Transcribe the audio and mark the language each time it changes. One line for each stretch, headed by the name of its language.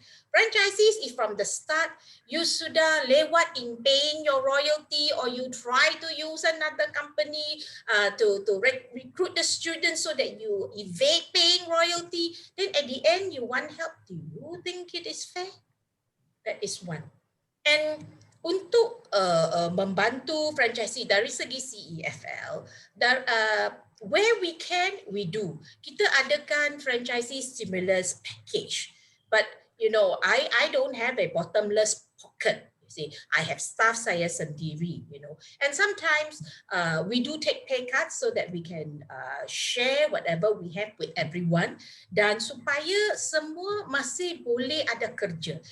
English: Franchisees, if from the start you
Malay: sudah lewat
English: in paying your royalty, or you try to use another company to recruit the students so that you evade paying royalty, then at the end you want help. Do you think it is fair? That is one.
Malay: And untuk membantu franchisee dari segi CEFL,
English: where we can, we do.
Malay: Kita adakan franchisee stimulus package.
English: But, I don't have a bottomless pocket. See, I have staff
Malay: saya sendiri,
English: and sometimes we do take pay cuts so that we can share whatever we have with everyone,
Malay: dan supaya semua masih boleh ada kerja.